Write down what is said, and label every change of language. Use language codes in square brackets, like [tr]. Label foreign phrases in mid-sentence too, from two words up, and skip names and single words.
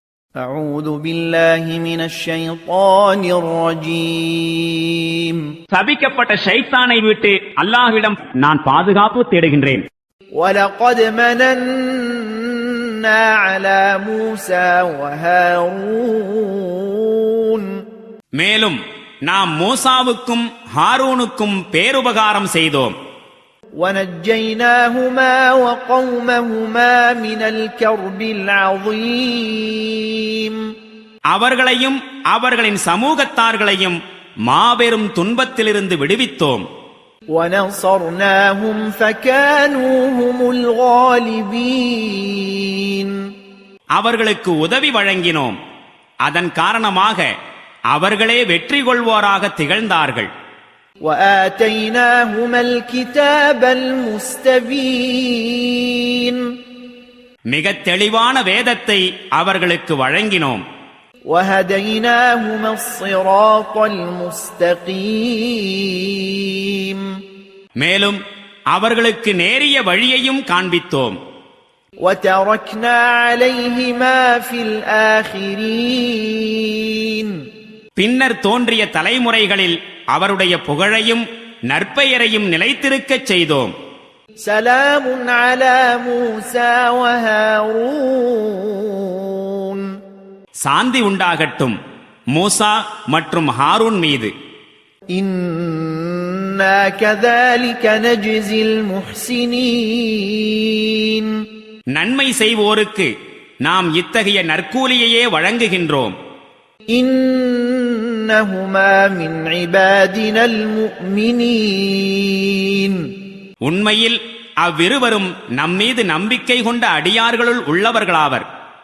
[ar] أعوذ بالله من الشيطان الرجيم [ta] சபிக்கப்பட்ட ஷைத்தானை விட்டு அல்லாஹ்விடம் நான் பாதுகாப்பு தேடுகின்றேன். [ar] ولقد مننا على موسى وهارون [ta] மேலும் நாம் மூசாவுக்கும் ஹாரூனுக்கும் பேருபகாரம் செய்தோம். [ar] ونجيناهما وقومهما من الكرب العظيم [ta] அவர்களையும் அவர்களின் சமூகத்தார்களையும் மாபெரும் துன்பத்திலிருந்து விடுவித்தோம். [ar] ونصرناهم فكانوا هم الغالبين [ta] அவர்களுக்கு உதவி வழங்கினோம். அதன் காரணமாக அவர்களே வெற்றி கொள்வோராக திகழ்ந்தார்கள். [ar] وآتيناهما الكتاب المستبين [ta] மிகத் தெளிவான வேதத்தை அவர்களுக்கு வழங்கினோம். [ar] وهديناهما الصراط المستقيم [ta] மேலும் அவர்களுக்கு நேரிய வழியையும் காண்பித்தோம். [ar] وتركنا عليهما في الآخرين [ta] பின்னர் தோன்றிய தலைமுறைகளில் அவருடைய புகழையும் நற்பெயரையும் நிலைத்திருக்கச் செய்தோம். [ar] سلام على موسى وهارون [ta] சாந்தி உண்டாகட்டும் மூசா மற்றும் ஹாரூன் மீது. [ar] إنا كذلك نجزي المحسنين [ta] நன்மை செய்வோருக்கு நாம் இத்தகைய நற்கூலியையே வழங்குகின்றோம். [ar] إنهما من عبادنا المؤمنين [ta] உண்மையில் அவ்விருவரும் நம்மீது நம்பிக்கை கொண்ட அடியார்களுள் உள்ளவர்களாவர்.